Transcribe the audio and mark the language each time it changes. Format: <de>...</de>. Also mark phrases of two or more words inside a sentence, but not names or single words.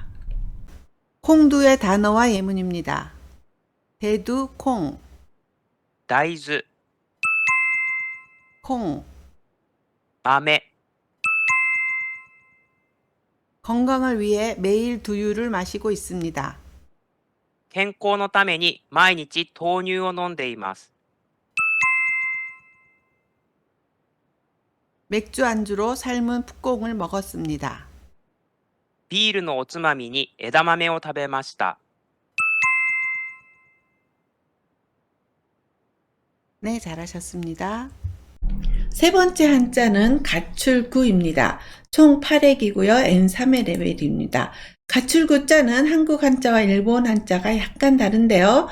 <ko>콩두의 단어와 예문입니다. 대두 콩,</ko> <ja>大豆、</ja> <ko>콩,</ko> <ja>豆、</ja> <ko>건강을 위해 매일 두유를 마시고 있습니다.</ko> <ja>健康のために毎日豆乳を飲んでいます。</ja> <ko>맥주 안주로 삶은 풋콩을 먹었습니다.</ko> <ja>ビールのおつまみに枝豆を食べました。</ja> <ko>네, 잘하셨습니다. 세 번째 한자는 가출구입니다. 총 8획이고요. N3회 레벨입니다. 가출구자는 한국 한자와 일본 한자가 약간 다른데요.</ko>